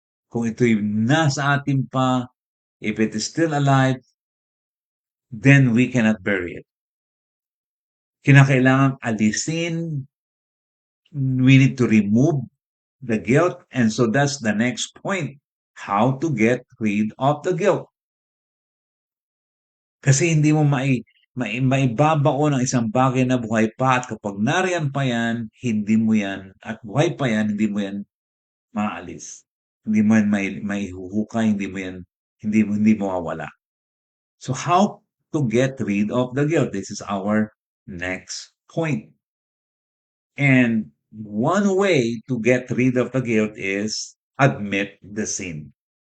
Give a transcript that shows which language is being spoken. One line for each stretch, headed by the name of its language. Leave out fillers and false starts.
Filipino: Kung ito'y nasa atin pa,
English: if it is still alive, then we cannot bury it.
Filipino: Kinakailangan alisin,
English: we need to remove the guilt, and so that's the next point, how to get rid of the guilt.
Filipino: Kasi hindi mo maibabaon ang isang bagay na buhay pa at kapag nariyan pa yan, hindi mo yan, at buhay pa yan, hindi mo yan maalis. Hindi mo yan maihuhukay, hindi mo mawawala.
English: So how to get rid of the guilt? This is our next point. And one way to get rid of the guilt is admit the sin.